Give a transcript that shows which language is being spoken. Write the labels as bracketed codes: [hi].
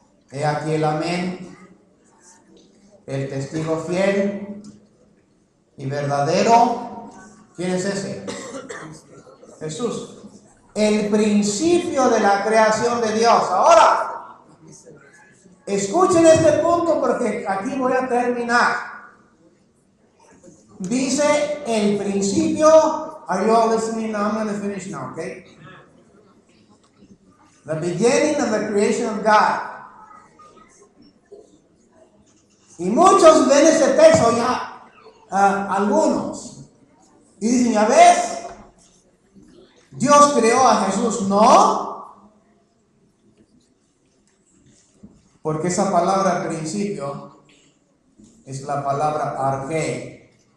[es] He aquí el amén, el testigo fiel y verdadero. ¿Quién es ese? Jesús. El principio de la creación de Dios. Ahora, escuchen este punto porque aquí voy a terminar. Dice el principio. [en] Are you all listening now? I'm going to finish now, okay? The beginning of the creation of God. [es] Y muchos ven ese texto ya, algunos, y dicen, ¿ya ves? Dios creó a Jesús. No. Porque esa palabra al principio es la palabra arché.